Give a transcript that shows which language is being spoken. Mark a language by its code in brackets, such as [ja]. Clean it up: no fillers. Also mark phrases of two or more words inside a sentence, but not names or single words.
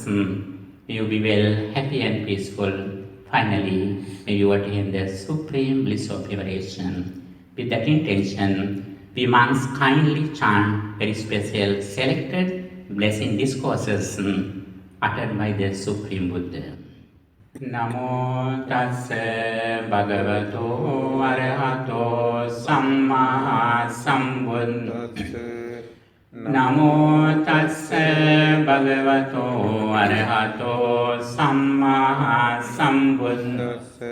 [en] May you be well, happy and peaceful. Finally, may you attain the supreme bliss of liberation. With that intention, we monks kindly chant very special selected blessing discourses uttered by the Supreme Buddha. [pi] Namo tassa bhagavato arahato samma sambuddhassa. Namo tassa bhagavato arahato samma sambuddhassa.